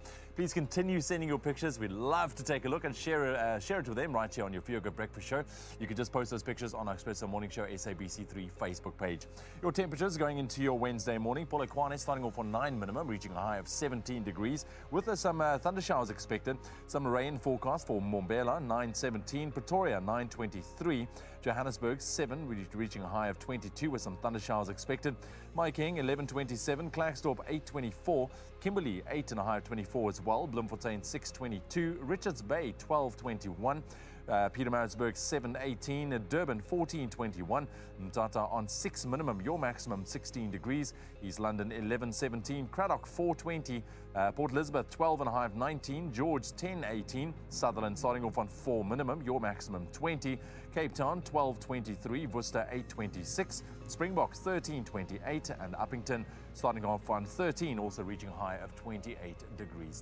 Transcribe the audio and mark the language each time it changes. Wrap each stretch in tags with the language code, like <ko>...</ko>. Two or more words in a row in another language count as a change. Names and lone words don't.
<en>Please continue sending your pictures. We'd love to take a look and share it with them right here on your Feel Good Breakfast Show. You can just post those pictures on our Expresso Morning Show SABC3 Facebook page. Your temperatures going into your Wednesday morning. Polokwane starting off on 9 minimum, reaching a high of 17 degrees with some thunder showers expected. Some rain forecast for Mbombela, 9:17. Pretoria, 9:23. Johannesburg, 7, reaching a high of 22 with some thunder showers expected. Maiking, 11:27. Klerksdorp, 8:24. Kimberley, 8 and a high of 24 as well. Bloemfontein, 6:22. Richards Bay, 12:21. Pietermaritzburg 7:18, Durban 14:21, Mthatha on 6 minimum, your maximum 16 degrees, East London 11:17, Cradock 4:20, Port Elizabeth 12 and a half 19, George 10:18, Sutherland starting off on 4 minimum, your maximum 20, Cape Town 12:23, Worcester 8:26, Springboks 13:28, and Uppington starting off on 13, also reaching a high of 28 degrees.</en>